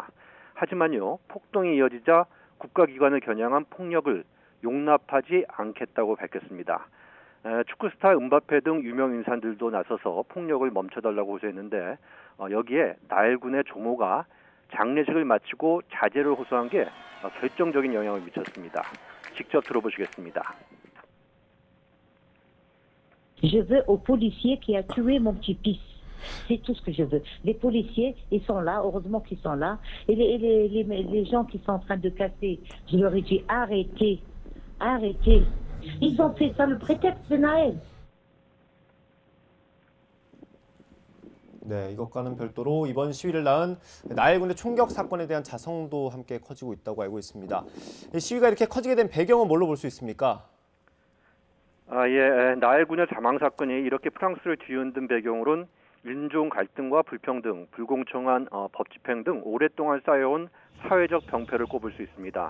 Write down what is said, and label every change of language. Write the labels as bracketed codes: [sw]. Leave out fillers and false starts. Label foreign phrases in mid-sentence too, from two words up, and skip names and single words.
[ko] 하지만요, 폭동이 이어지자 국가기관을 겨냥한 폭력을 용납하지 않겠다고 밝혔습니다. 축구 스타 음바페 등 유명 인사들도 나서서 폭력을 멈춰달라고 호소했는데 여기에 나엘군의 조모가 장례식을 마치고 자제를 호소한 게 결정적인 영향을 미쳤습니다. 직접 들어보시겠습니다. [fr] Je veux au policier qui a tué mon petit-fils. C'est tout ce que je veux. Les policiers, ils sont là, heureusement qu'ils sont là. Et les gens qui sont en train de casser, je leur ai dit arrêtez, arrêtez. Ils ont fait ça le prétexte de Naël. [ko] 네, 이것과는 별도로 이번 시위를 낳은 나엘군의 총격 사건에 대한 자성도 함께 커지고 있다고 알고 있습니다. 시위가 이렇게 커지게 된 배경은 뭘로 볼 수 있습니까? 예, 나엘군의 사망 사건이 이렇게 프랑스를 뒤흔든 배경으로는 인종 갈등과 불평등, 불공정한 법 집행 등 오랫동안 쌓여온 사회적 병폐를 꼽을 수 있습니다.